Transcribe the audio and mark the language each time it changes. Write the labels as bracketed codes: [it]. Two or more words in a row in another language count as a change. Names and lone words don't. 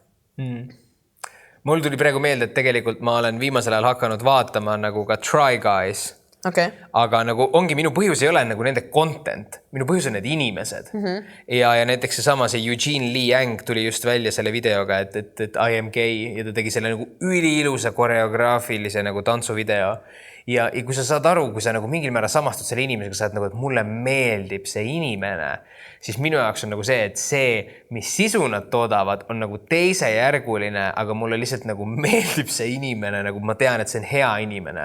[et] Mul tuli praegu meelde, et tegelikult ma olen viimasel ajal hakanud vaatama nagu ka Try Guys. Okay. Aga nagu ongi minu põhjus ei ole nagu nende content, minu põhjus on need inimesed. Ja näiteks see Eugene Lee Yang tuli just välja selle videoga, et [en] I am gay [et] ja ta tegi selle nagu üliilusa koreograafilise nagu tantsuvideo. Ja kui sa saad aru, kui sa nagu mingil määral samastud selle inimesega, saad nagu, et mulle meeldib see inimene, siis minu jaoks on nagu see, et see, mis sisu nad toodavad, on nagu teisejärguline, aga mulle lihtsalt nagu meeldib see inimene, nagu ma tean, et see on hea inimene.